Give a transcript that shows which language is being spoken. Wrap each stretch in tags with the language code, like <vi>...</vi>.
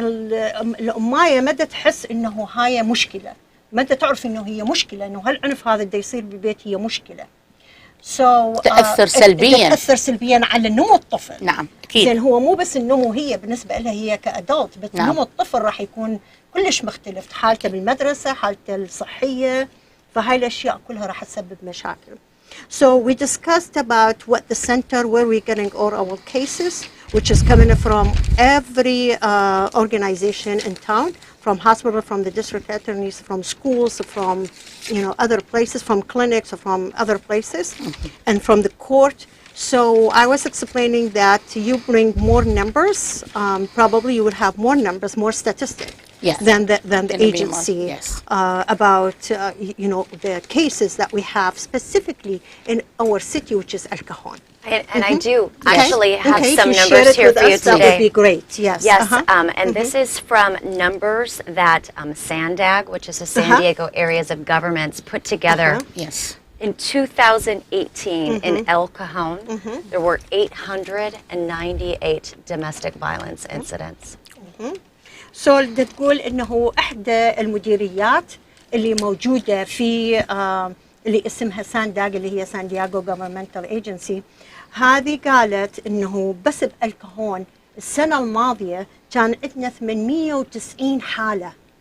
<ar>فالأماية مدى تحس إنه هاي مشكلة، مدى تعرف إنه هي مشكلة، إنه هالعنف هذا اللي يصير بالبيت هي مشكلة. تأثر سلبيا، تأثر سلبيا على نمو الطفل. نعم أكيد. زين هو مو بس النمو هي بالنسبة لها هي كأدلت، بس نعم. نمو الطفل راح يكون كلش مختلف، حالته بالمدرسة، حالته الصحية، فهاي الأشياء كلها راح تسبب مشاكل.</ar> <en>So we discussed about what the center where we're getting all our cases, which is coming from every organization in town, from hospital, from the district attorneys, from schools, from other places, from clinics, from other places, and from the court. So I was explaining that you bring more numbers. Probably you would have more numbers, more statistics. Yes. than the agency yes. About the cases that we have specifically in our city, which is El Cajon. And I do actually have some numbers here for you today. That would be great. Yes. Yes. And this is from numbers that SANDAG, which is the San Diego Areas of Governments, put together. Yes. In 2018, in El Cajon, there were 898 domestic violence incidents.</en> <ar>تقول إنه إحدى المديريات اللي موجودة في اللي اسمها سانداغ اللي هي سان دييغو</ar> <en>Governmental Agency.</en> <ar>هذه قالت انه بس بالكهون السنة الماضية كان عندنا 890 حالة.</ar>